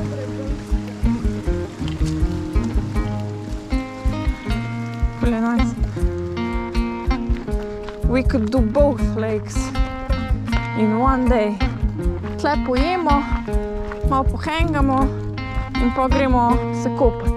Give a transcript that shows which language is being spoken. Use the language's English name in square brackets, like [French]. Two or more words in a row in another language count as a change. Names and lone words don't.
[English] Really nice. we could do both lakes in one day. [Slovenian] Tle pojemo, malo pohengamo in pa gremo se kopat.